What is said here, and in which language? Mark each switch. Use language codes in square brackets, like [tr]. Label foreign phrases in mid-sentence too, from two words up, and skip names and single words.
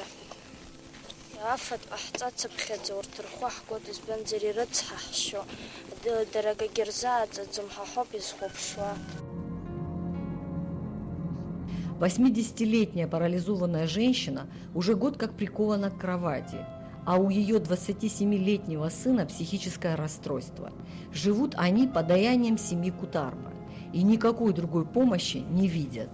[ab] Афатә ҟаҳҵацыԥхьаӡа урҭ рхәы ҳгоит, избанзар ирыцҳаҳшьо, дара акагьы рзааҵаӡом, ҳа ҳоуп изхәаԥшуа. [ru] 80-летняя парализованная женщина уже год как прикована к кровати, а у ее 27-летнего сына психическое расстройство. Живут они подаянием семьи Кутарба и никакой другой помощи не видят.